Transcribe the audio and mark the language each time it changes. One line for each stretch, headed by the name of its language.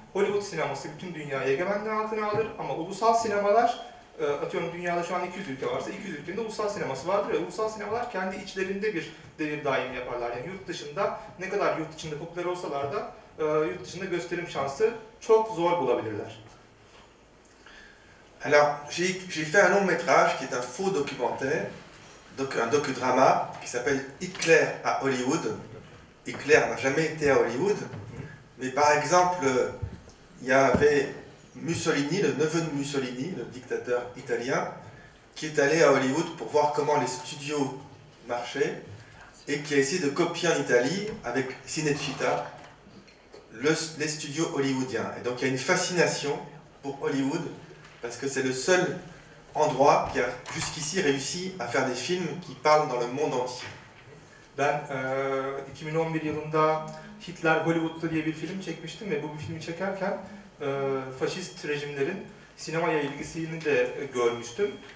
Turkish: Hollywood sineması bütün dünyayı egemenliği altına alır ama ulusal sinemalar, atıyorum dünyada şu an 200 ülke varsa 200 ülkenin de ulusal sineması vardır. Ulusal sinemalar kendi içlerinde bir devir daim yaparlar. Yani yurt dışında ne kadar yurt içinde popüler olsalar da yurt dışında gösterim şansı çok zor bulabilirler.
French: Alors, j'ai fait un long métrage qui est un faux documentaire, un docudrama qui s'appelle Hitler à Hollywood. Hitler n'a jamais été à Hollywood, mais par exemple, il y avait Mussolini, le neveu de Mussolini, le dictateur italien, qui est allé à Hollywood pour voir comment les studios marchaient et qui a essayé de copier en Italie avec Cinecittà les studios hollywoodiens. Et donc il y a une fascination pour Hollywood parce que c'est le seul endroit qui a jusqu'ici réussi à faire des films qui parlent dans le monde entier.
Turkish: Ben 2011 yılında Hitler Hollywood'da diye bir film çekmiştim ve bu filmi çekerken faşist rejimlerin sinemaya ilgisini de görmüştüm.